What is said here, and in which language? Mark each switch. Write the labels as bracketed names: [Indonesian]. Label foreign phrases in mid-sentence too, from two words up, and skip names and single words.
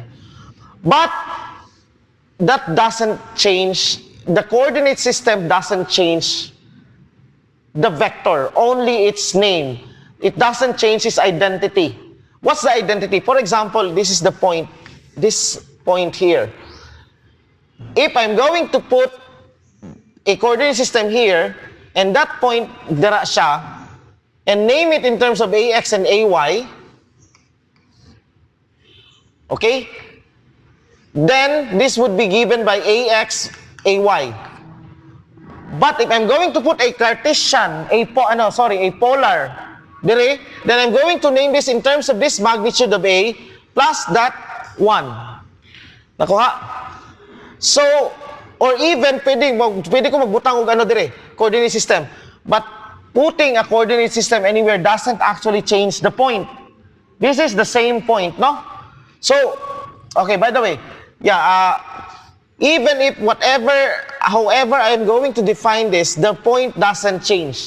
[English] But that doesn't change, the coordinate system doesn't change the vector, only its name. It doesn't change its identity. What's the identity? For example, this is the point, this point here. If I'm going to put a coordinate system here, and that point, [Cebuano] dira siya, [English] and name it in terms of AX and AY, okay? Then this would be given by AX, AY. But if I'm going to put a Cartesian, a polar, dire, then I'm going to name this in terms of this magnitude of A plus that 1. [Cebuano] Nakuha? So, [English] or even [Cebuano] pwede ko magbutang og dire, [English] coordinate system. But putting a coordinate system anywhere doesn't actually change the point. This is the same point, no? So, okay, by the way, even if however I'm going to define this, the point doesn't change.